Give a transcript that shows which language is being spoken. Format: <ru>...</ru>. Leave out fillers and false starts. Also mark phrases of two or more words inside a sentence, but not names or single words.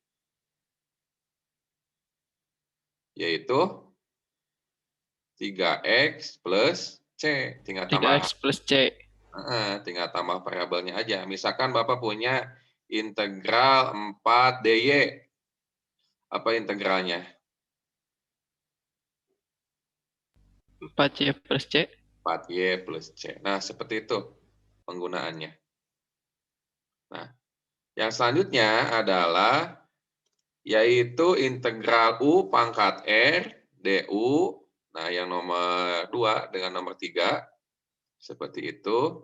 <id>Yaitu 3x plus C. Tinggal tambah 3X plus C. tinggal tambah variabelnya aja. Misalkan Bapak punya integral 4dy. Apa integralnya? 4Y plus C. 4y plus C. Nah, seperti itu penggunaannya. Nah, yang selanjutnya adalah yaitu integral U pangkat R du. Nah, yang nomor 2 dengan nomor 3 seperti itu.</id>